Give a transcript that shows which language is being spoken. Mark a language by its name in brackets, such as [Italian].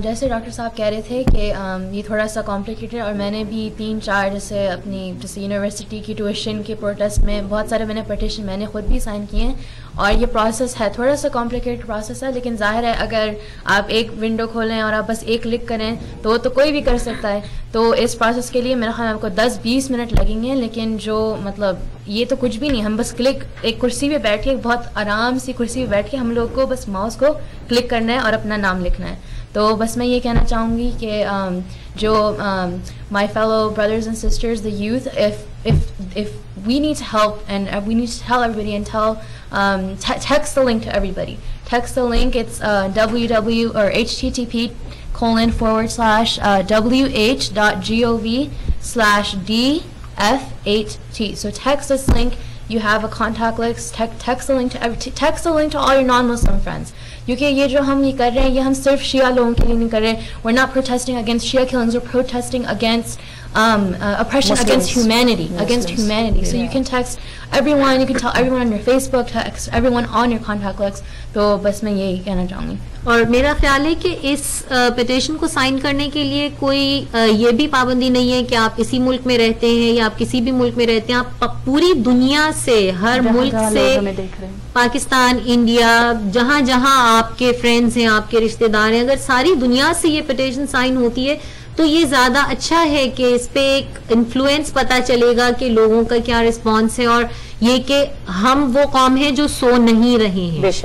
[Urdu] جیسے ڈاکٹر صاحب کہہ رہے تھے کہ یہ تھوڑا سا کمپلیکیٹڈ, اور میں نے بھی 3-4 جیسے یونیورسٹی کی ٹیوشن کے پروٹیسٹ میں بہت سارے میں نے پٹیشن میں نے خود بھی سائن کیے ہیں, اور یہ پروسیس ہے تھوڑا سا کمپلیکیٹڈ پروسیس ہے, لیکن ظاہر ہے اگر آپ ایک ونڈو کھولیں اور آپ بس ایک کلک کریں تو کوئی بھی کر سکتا ہے. تو اس پروسیس کے لیے میرا خیال آپ کو 10-20 منٹ لگیں گے, لیکن جو مطلب یہ تو کچھ بھی نہیں, ہم بس کلک ایک کرسی پہ بیٹھ کے, بہت آرام سی کرسی پہ بیٹھ کے ہم لوگ کو بس ماؤس کو کلک کرنا ہے اور اپنا نام لکھنا ہے. تو بس میں یہ کہنا چاہوں گی کہ جو [English] my fellow brothers and sisters, the youth, if we need to help and we need to tell everybody and text the link to everybody. Text the link. It's http://www.gov/df8t. So text this link. You have a contact list. Text the link to all your non-Muslim friends. [Urdu] کیونکہ یہ جو ہم یہ کر رہے ہیں یہ ہم صرف شیعہ لوگوں کے لیے نہیں کر رہے. [English] We're not protesting against [Urdu] Shia killings. We're protesting against [English] oppression against humanity, so you can text everyone, you can tell everyone on your Facebook, text everyone on your contact list. [Urdu] تو بس میں یہی کہنا چاہوں گی. اور میرا خیال ہے کہ اس پٹیشن کو سائن کرنے کے لیے کوئی یہ بھی پابندی نہیں ہے کہ آپ اسی ملک میں رہتے ہیں یا آپ کسی بھی ملک میں رہتے ہیں. آپ پوری دنیا سے, ہر ملک سے, پاکستان, انڈیا, جہاں جہاں آپ کے فرینڈز ہیں, آپ کے رشتہ دار ہیں, اگر ساری دنیا سے یہ پٹیشن سائن ہوتی ہے تو یہ زیادہ اچھا ہے کہ اس پہ ایک انفلوئنس پتہ چلے گا کہ لوگوں کا کیا رسپانس ہے, اور یہ کہ ہم وہ قوم ہیں جو سو نہیں رہے ہیں.